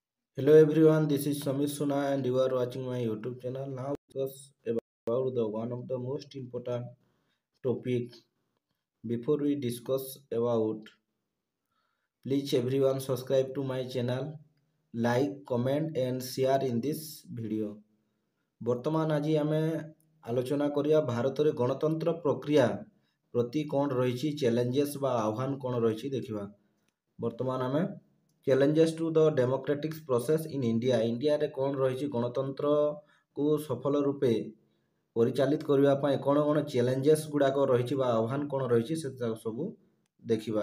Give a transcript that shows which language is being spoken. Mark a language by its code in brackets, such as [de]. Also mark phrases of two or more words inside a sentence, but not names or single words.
[en] Hello everyone, this is Samir Suna and you are watching my YouTube channel. Now discuss about the one of the most important topic. Before we discuss about, please everyone subscribe to my channel, like, comment and share in this video. [or] ବର୍ତ୍ତମାନ ଆଜି ଆମେ ଆଲୋଚନା କରିବା ଭାରତରେ ଗଣତନ୍ତ୍ର ପ୍ରକ୍ରିୟା ପ୍ରତି କ'ଣ ରହିଛି ଚ୍ୟାଲେଞ୍ଜେସ୍ ବା ଆହ୍ୱାନ କ'ଣ ରହିଛି ଦେଖିବା। ବର୍ତ୍ତମାନ ଆମେ [en] challenges to the democratic process in [or] ଇଣ୍ଡିଆରେ କ'ଣ ରହିଛି ଗଣତନ୍ତ୍ରକୁ ସଫଳ ରୂପେ ପରିଚାଳିତ କରିବା ପାଇଁ କ'ଣ କ'ଣ ଚ୍ୟାଲେଞ୍ଜେସ୍ ଗୁଡ଼ାକ ରହିଛି ବା ଆହ୍ୱାନ କ'ଣ ରହିଛି ସେ ସବୁ ଦେଖିବା।